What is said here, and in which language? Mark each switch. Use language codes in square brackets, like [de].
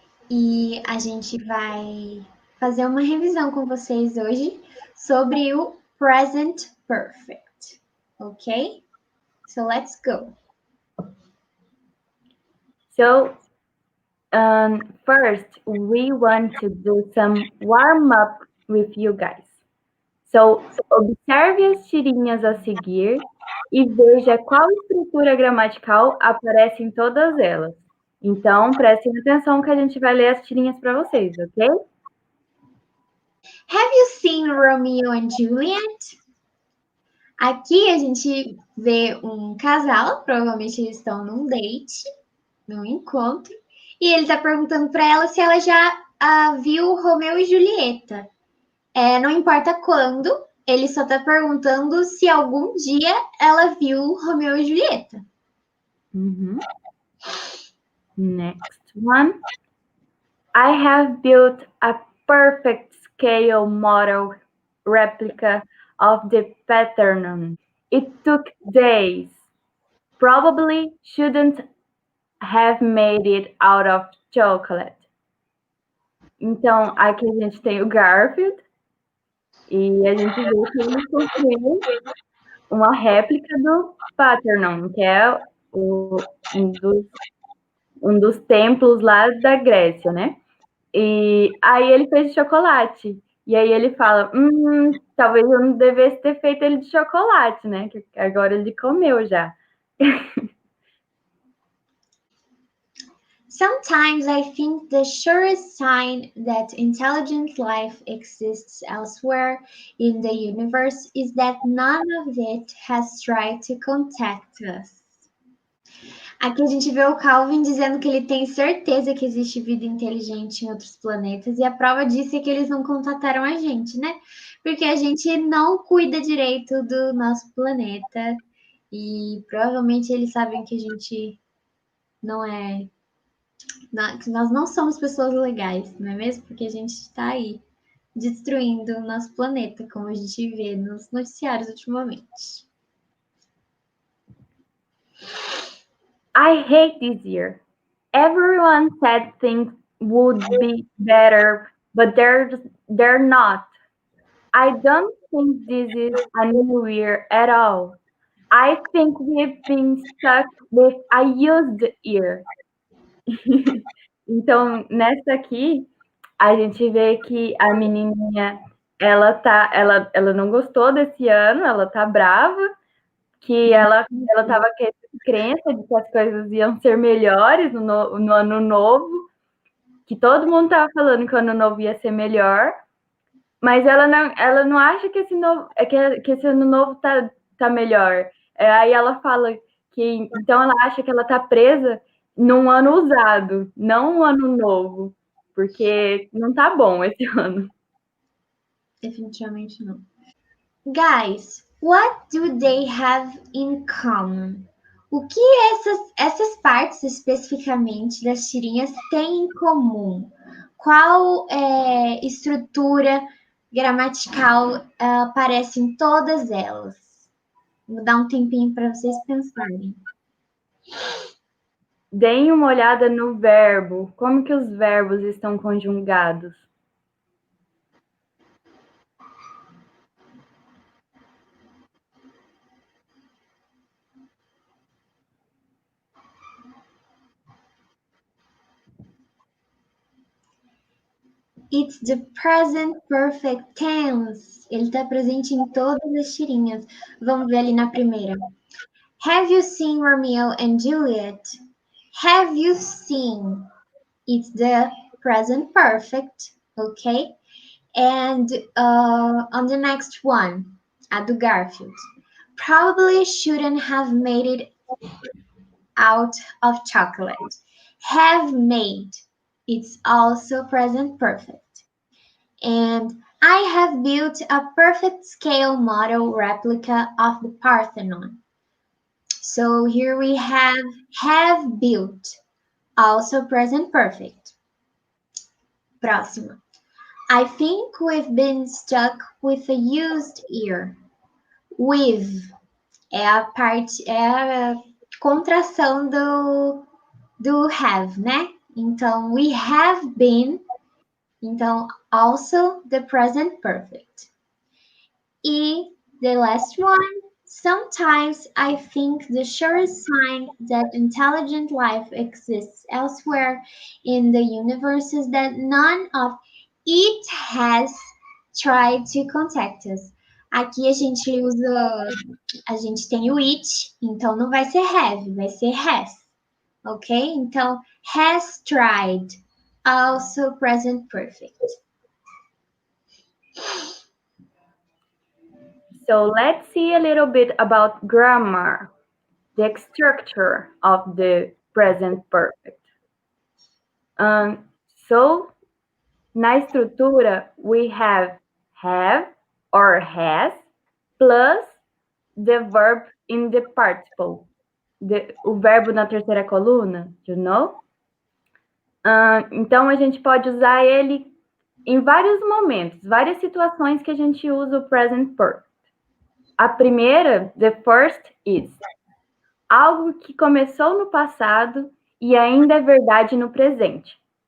[pt] E a gente vai fazer uma revisão com vocês hoje sobre o present perfect. [en] Ok? So let's go. So, first, we want to do some warm up with you guys. [pt] So, observe as tirinhas a seguir e veja qual estrutura gramatical aparece em todas elas. Então, prestem atenção que a gente vai ler as tirinhas para vocês, ok? [en] Have you seen Romeo and Juliet? [pt] Aqui a gente vê um casal, provavelmente eles estão num date, num encontro, e ele está perguntando para ela se ela já viu Romeu e Julieta. Não importa quando, ele só tá perguntando se algum dia ela viu Romeu e Julieta. [en] Next one. I have built a perfect scale model replica of the Parthenon. It took days. Probably shouldn't have made it out of chocolate. [pt] Então, aqui a gente tem o Garfield e a gente vê que ele construiu uma réplica do Parthenon, que é um dos templos lá da Grécia, né? E aí ele fez de chocolate. E aí ele fala, talvez eu não devesse ter feito ele de chocolate, né? Que agora ele comeu já. [en] Sometimes I think the surest sign that intelligent life exists elsewhere in the universe is that none of it has tried to contact us. [pt] Aqui a gente vê o Calvin dizendo que ele tem certeza que existe vida inteligente em outros planetas, e a prova disso é que eles não contataram a gente, né? Porque a gente não cuida direito do nosso planeta, e provavelmente eles sabem que a gente não é. Que nós não somos pessoas legais, não é mesmo? Porque a gente está aí destruindo o nosso planeta, como a gente vê nos noticiários ultimamente. [en] I hate this year. Everyone said things would be better, but they're not. I don't think this is a new year at all. I think we've been stuck with a used year. [pt] Então, nessa aqui, a gente vê que a menininha, ela não gostou desse ano, ela tá brava, que ela tava com essa crença de que as coisas iam ser melhores no ano novo, que todo mundo tava falando que o ano novo ia ser melhor, mas ela não acha que que esse ano novo tá melhor. Aí ela fala que, então ela acha que ela tá presa num ano usado, não um ano novo, porque não tá bom esse ano. Definitivamente não. [en] Guys, what do they have in common? [pt] O que essas partes especificamente das tirinhas têm em comum? Qual estrutura gramatical aparece em todas elas? Vou dar um tempinho para vocês pensarem. Deem uma olhada no verbo, como que os verbos estão conjugados. [en] It's the present perfect tense. [pt] Ele está presente em todas as tirinhas. Vamos ver ali na primeira. [en] Have you seen Romeo and Juliet? Have you seen? It's the present perfect, okay? And on the next one, [pt] a do Garfield. [en] Probably shouldn't have made it out of chocolate. Have made. It's also present perfect. And I have built a perfect scale model replica of the Parthenon. So here we have built, also present perfect. [pt] Próxima. [en] I think we've been stuck with a used ear. [pt] With é a contração do have, né? [en] Então, we have been. Então, also the present perfect. E the last one, sometimes I think the surest sign that intelligent life exists elsewhere in the universe is that none of it has tried to contact us. [pt] Aqui a gente tem o it, então não vai ser have, vai ser has, ok? [en] Então, has tried, also present perfect. So let's see a little bit about grammar, the structure of the present perfect. So, [pt] na estrutura, [en] we have or has plus the verb in the participle. [pt] O verbo na terceira coluna, [en] you know? [pt] Então, a gente pode usar ele em vários momentos, várias situações que a gente usa o present perfect. A primeira, [en] the first is, [pt] algo que começou no passado e ainda é verdade no presente.